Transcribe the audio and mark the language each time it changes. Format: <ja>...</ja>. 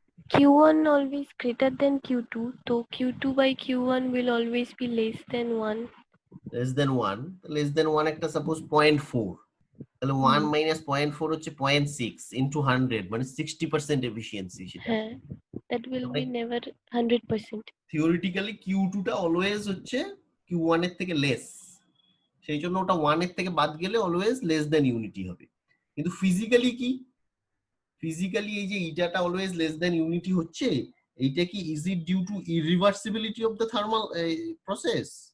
<en>Q1 always greater than Q2, so Q2 by Q1 will always be less than 1.</en> <bn>less than 1 একটা suppose 0.4, তাহলে 1 minus 0.4 হচ্ছে 0.6 into 100 মানে 60% efficiency সেটা।</bn> <en>হ্যাঁ, that will be never 100%.</en> <bn>Theoretically Q2 টা always হচ্ছে Q1 এর থেকে লেস, সেই জন্য ওটা 1 এর থেকে বাদ গেলে অলওয়েজ লেস দেন ইউনিটি হবে। কিন্তু ফিজিক্যালি কি, ফিজিক্যালি এই যে ইটাটা অলওয়েজ লেস দেন ইউনিটি হচ্ছে, এইটা কি is it due to ইরিভার্সিবিলিটি of the thermal process?</bn>